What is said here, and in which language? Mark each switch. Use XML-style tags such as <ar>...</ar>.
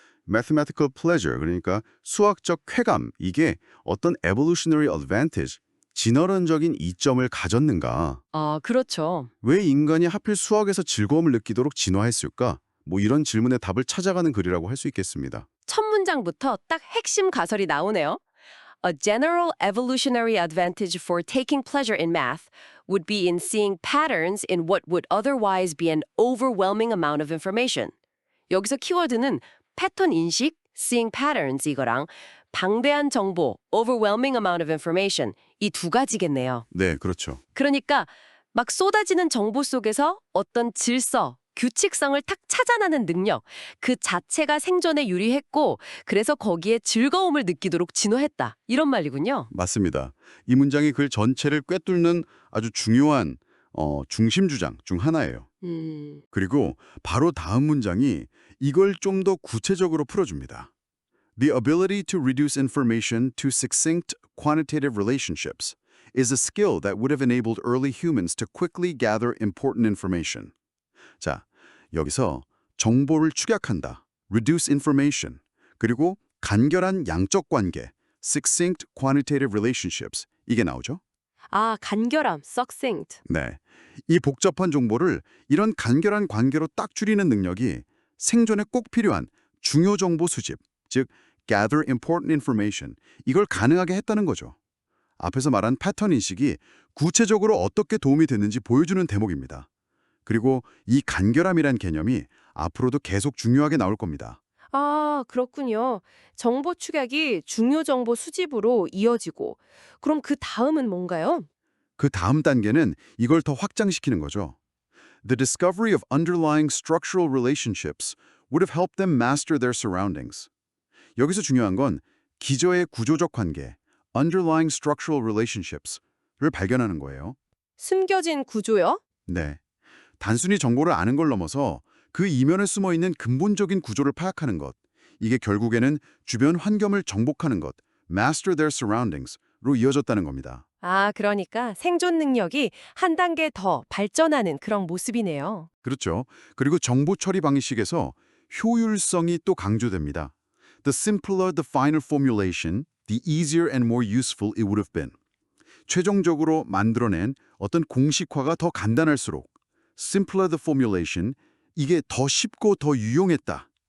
<en>mathematical pleasure,</en> <ko>그러니까 수학적 쾌감, 이게 어떤</ko> <en>evolutionary advantage,</en> <ko>진화론적인 이점을 가졌는가? 그렇죠. 왜 인간이 하필 수학에서 즐거움을 느끼도록 진화했을까? 뭐 이런 질문의 답을 찾아가는 글이라고 할 수 있겠습니다. 첫 문장부터 딱 핵심 가설이 나오네요.</ko> <en>A general evolutionary advantage for taking pleasure in math would be in seeing patterns in what would otherwise be an overwhelming amount of information.</en> <ko>여기서 키워드는 패턴 인식,</ko> <en>seeing patterns</en> <ko>이거랑 방대한 정보,</ko> <en>overwhelming amount of information</en> <ko>이 두 가지겠네요. 네, 그렇죠. 그러니까 막 쏟아지는 정보 속에서 어떤 질서, 규칙성을 탁 찾아내는 능력, 그 자체가 생존에 유리했고 그래서 거기에 즐거움을 느끼도록 진화했다. 이런 말이군요. 맞습니다. 이 문장이 글 전체를 꿰뚫는 아주 중요한 중심 주장 중 하나예요. 그리고 바로 다음 문장이 이걸 좀 더 구체적으로 풀어줍니다.</ko> <en>The ability to reduce information to succinct quantitative relationships is a skill that would have enabled early humans to quickly gather important information.</en> <ko>자, 여기서 정보를 축약한다,</ko> <en>reduce information,</en> <ko>그리고 간결한 양적 관계,</ko> <en>succinct quantitative relationships,</en> <ko>이게 나오죠? 간결함, succinct. 네, 이 복잡한 정보를 이런 간결한 관계로 딱 줄이는 능력이 생존에 꼭 필요한 중요 정보 수집, 즉</ko> <en>gather important information,</en> <ko>이걸 가능하게 했다는 거죠. 앞에서 말한 패턴 인식이 구체적으로 어떻게 도움이 됐는지 보여주는 대목입니다. 그리고 이 간결함이란 개념이 앞으로도 계속 중요하게 나올 겁니다. 그렇군요. 정보 축약이 중요 정보 수집으로 이어지고 그럼 그 다음은 뭔가요? 그 다음 단계는 이걸 더 확장시키는 거죠.</ko> <en>The discovery of underlying structural relationships would have helped them master their surroundings.</en> <ko>여기서 중요한 건 기저의 구조적 관계,</ko> <en>underlying structural relationships</en> <ko>를 발견하는 거예요. 숨겨진 구조요? 네. 단순히 정보를 아는 걸 넘어서 그 이면에 숨어 있는 근본적인 구조를 파악하는 것. 이게 결국에는 주변 환경을 정복하는 것,</ko> <en>master their surroundings</en> <ko>로 이어졌다는 겁니다. 아, 그러니까 생존 능력이 한 단계 더 발전하는 그런 모습이네요. 그렇죠. 그리고 정보 처리 방식에서 효율성이 또 강조됩니다.</ko> <en>The simpler the final formulation, the easier and more useful it would have been.</en> <ko>최종적으로 만들어낸 어떤 공식화가 더 간단할수록</ko> <en>simpler the formulation,</en> <ko>이게 더 쉽고 더 유용했다.</ko>